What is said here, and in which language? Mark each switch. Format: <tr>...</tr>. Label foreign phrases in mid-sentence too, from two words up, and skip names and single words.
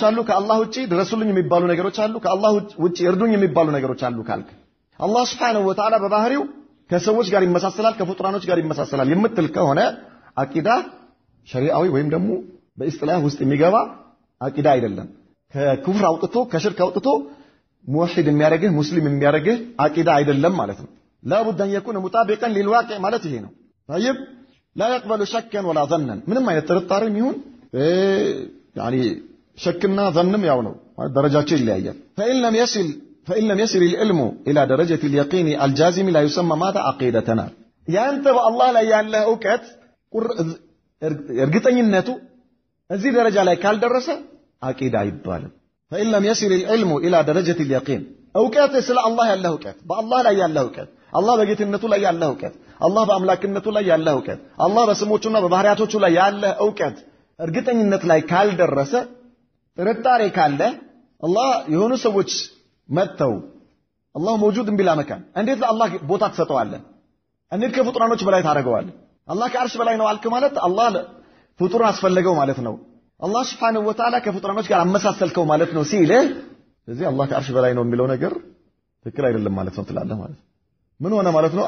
<am>አሉ፣ ከአላህ ውጪ ድረሱልኝ የሚባሉ ነገሮች አሉ፣ ከአላህ ውጪ እርዱኝ የሚባሉ ነገሮች አሉ ካልክ አላህ</am> <ar>سبحانه وتعالى</ar> <am>በባህሪው ከሰዎች ጋር ይመሳሰላል፣ ከፍጡራኖች ጋር ይመሳሰላል የምትል ከሆነ አቂዳ ሸሪዓዊ ወይም ደግሞ በእስጥላህ ውስጥ የሚገባ አቂዳ አይደለም። ከኩፍር አውጥቶ ከሽርክ አውጥቶ ሙወሂድ የሚያደርግህ ሙስሊም የሚያደርግህ አቂዳ አይደለም ማለት ነው።</am> <ar>لابد ان يكون مطابقا للواقع</ar> <am>ማለት ይሄ ነው።</am> <ar>طيب لا يقبل شكا ولا ظنا</ar> <am>ምንም አይነት ጥርጣሬም ይሁን</am> <ar>يعني شكنا ظنم</ar> <am>ያው ነው ደረጃቸው ይለያያል።</am> <ar>فإن لم يصل العلم إلى درجة اليقين الجازم لا يسمى ماذا عقيدتنا</ar> <am>ያንተ በአላህ ላይ ያለ ዕውቀት እርግጠኝነቱ እዚህ ደረጃ ላይ ካልደረሰ አቂዳ አይባልም።</am> <ar>فإن لم يصل العلم إلى درجة اليقين</ar> <am>ዕውቀት ስለ አላህ ያለ ዕውቀት በአላህ ላይ ያለ ዕውቀት አላህ በጌትነቱ ላይ ያለ ዕውቀት አላህ በአምላክነቱ ላይ ያለ ዕውቀት አላህ በስሞቹና በባህሪያቶቹ ላይ ያለ ዕውቀት እርግጠኝነት ላይ ካልደረሰ ጥርጣሬ ካለ አላህ የሆኑ ሰዎች መተው አላህ</am> <ar>موجود بلا مكان</ar> <am>እንዴት ለአላህ ቦታ ትሰጠዋለህ? እንዴት ከፍጡራኖች በላይ ታደርገዋለህ? አላህ ከአርሽ በላይ ነው አልክ ማለት አላህ ፍጡር አስፈለገው ማለት ነው። አላህ</am> <ar>سبحانه وتعالى</ar> <am>ከፍጡራኖች ጋር አመሳሰልከው ማለት ነው ሲልህ ስለዚህ አላህ ከአርሽ በላይ ነው የሚለው ነገር ትክክል አይደለም ማለት ነው ትላለህ ማለት ነው። ምን ሆነ ማለት ነው?</am>